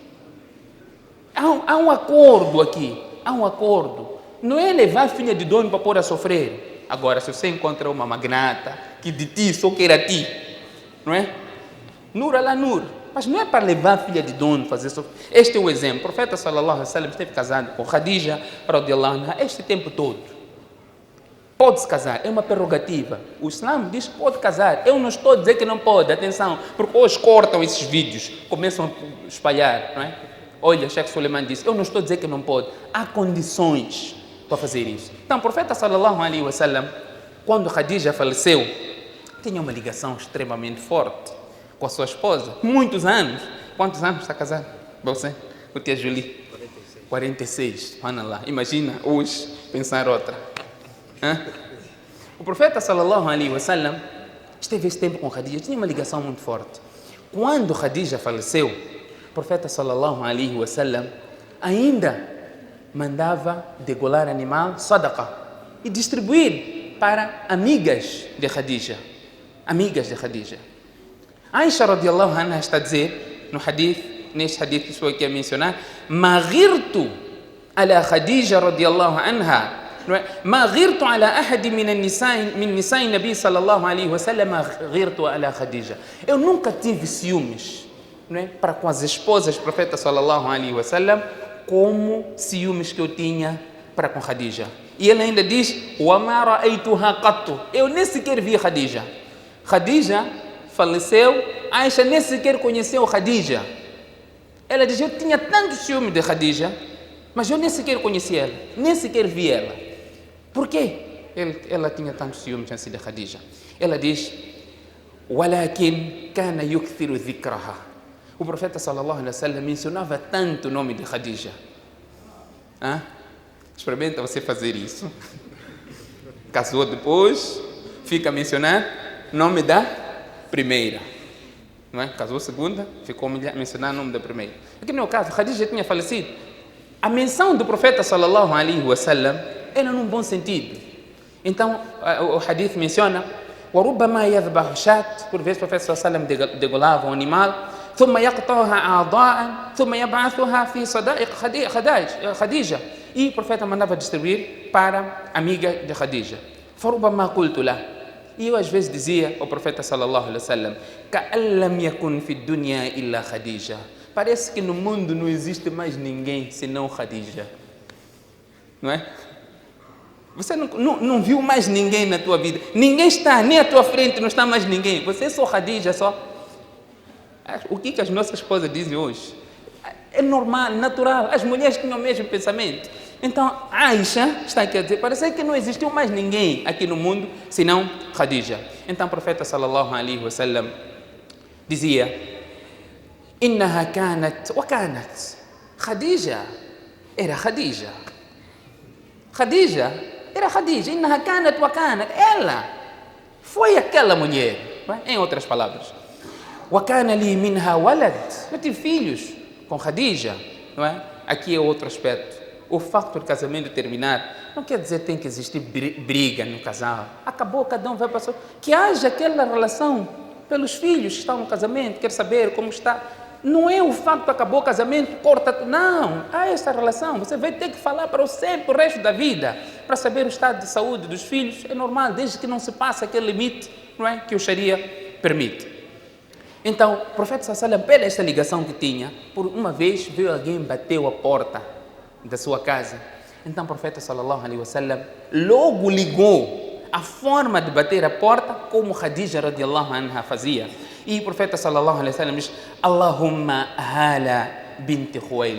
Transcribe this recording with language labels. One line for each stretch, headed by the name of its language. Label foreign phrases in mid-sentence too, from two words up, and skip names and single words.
Portuguese: Há um acordo aqui. Há um acordo. Não é levar a filha de dono para pôr a sofrer. Agora, se você encontra uma magnata que de ti só quer a ti, não é?
Arabic: نور على نور.
Portuguese: Mas não é para levar a filha de dono fazer sofrer. Este é o exemplo. O profeta
Arabic: صلى الله عليه وسلم
Portuguese: esteve casado com Khadija
Arabic: رضي الله عنها
Portuguese: este tempo todo. Pode-se casar, é uma prerrogativa. O Islã diz que pode casar. Eu não estou a dizer que não pode, atenção, porque hoje cortam esses vídeos, começam a espalhar, não é? Olha, Sheikh Suleiman disse, eu não estou a dizer que não pode. Há condições para fazer isso. Então, o profeta
Arabic: صلى الله عليه وسلم,
Portuguese: quando Khadija faleceu, tinha uma ligação extremamente forte com a sua esposa. Muitos anos. Quantos anos está casado? Você? Com a tia Julie? 46. Subhanallah. Imagina hoje pensar outra. O profeta
Arabic: صلى الله عليه وسلم
Portuguese: esteve esse tempo com Khadija, tinha uma ligação muito forte. Quando Khadija faleceu, o profeta
Arabic: صلى الله عليه وسلم
Portuguese: ainda mandava degolar animal, sadaqa, e distribuir para amigas de Khadija. Amigas de Khadija. Aisha
Arabic: رضي الله عنها
Portuguese: está a dizer, no hadith, neste hadith que estou aqui a mencionar,
Arabic: ما غرت على خديجة رضي الله عنها, ما غرت على أحد من نساء النبي صلى الله عليه وسلم غرت على خديجة.
Portuguese: Eu nunca tive ciúmes, não é? Para com as esposas do profeta
Arabic: صلى الله عليه وسلم
Portuguese: como ciúmes que eu tinha para com Khadija. E ele ainda diz:
Arabic: وما رأيتها قط.
Portuguese: Eu nem sequer vi Khadija. Khadija faleceu, Aisha nem sequer conheceu Khadija. Ela diz: eu tinha tanto ciúme de Khadija, mas eu nem sequer conheci ela, nem sequer vi ela. Por quê? Ela tinha tanto ciúme de Khadija. Ela diz:
Arabic: ولكن كان يكثر ذكرها.
Portuguese: O profeta
Arabic: صلى الله عليه وسلم
Portuguese: mencionava tanto o nome de Khadija. Experimenta você fazer isso. Casou depois, fica a mencionar o nome da primeira. Não é? Casou a segunda, ficou a mencionar o nome da primeira. Aqui no meu caso, Khadija tinha falecido. A menção do profeta
Arabic: صلى الله عليه وسلم
Portuguese: era num bom sentido. Então, o hadith menciona:
Arabic: وَرُبَّمَا يَذْبَحُ شَاةً.
Portuguese: Por vezes o profeta
Arabic: صلى الله عليه وسلم
Portuguese: degolava um animal,
Arabic: ثُمَّ يَقْطَعُهَا أَعْضَاءً ثُمَّ يَبْعَثُهَا فِي صَدَائِقِ Khadija.
Portuguese: E o profeta mandava distribuir para a amiga de Khadija.
Arabic: فَرُبَّمَا قُلْتُ لَهُ.
Portuguese: E eu às vezes dizia ao profeta
Arabic: صلى الله عليه وسلم: كَأَنْ لَمْ يَكُنْ فِي الدُّنْيَا إِلَّا Khadija.
Portuguese: Parece que no mundo não existe mais ninguém senão Khadija. Não é? Você não viu mais ninguém na tua vida. Ninguém está, nem à tua frente não está mais ninguém. Você é só Khadija, só. O que as nossas esposas dizem hoje? É normal, natural. As mulheres tinham o mesmo pensamento. Então, Aisha está aqui a dizer, parece que não existiu mais ninguém aqui no mundo senão Khadija. Então o profeta
Arabic: صلى الله عليه وسلم
Portuguese: dizia:
Arabic: إنها كانت وكانت.
Portuguese: Khadija era Khadija. Khadija era Khadija.
Arabic: إنها كانت وكانت.
Portuguese: Ela foi aquela mulher. Em outras palavras.
Arabic: وكان لي منها ولد.
Portuguese: Eu tive filhos com Khadija. Não é? Aqui é outro aspecto. O facto do casamento terminar não quer dizer que tem que existir briga no casal. Acabou, cada um vai para sua. Que haja aquela relação pelos filhos que estão no casamento, quer saber como está. Não é o facto que acabou o casamento, corta. Não, há essa relação. Você vai ter que falar para sempre o resto da vida, para saber o estado de saúde dos filhos. É normal, desde que não se passe aquele limite, não é, que o Sharia permite. Então, o profeta
Arabic: صلى الله عليه وسلم,
Portuguese: pela esta ligação que tinha, por uma vez veio alguém, bateu a porta da sua casa. Então o profeta
Arabic: صلى الله عليه وسلم
Portuguese: logo ligou a forma de bater a porta como Khadija
Arabic: رضي الله عنها
Portuguese: fazia. E o profeta
Arabic: صلى الله عليه وسلم
Portuguese: diz:
Arabic: اللهم هالة بنت خويلد.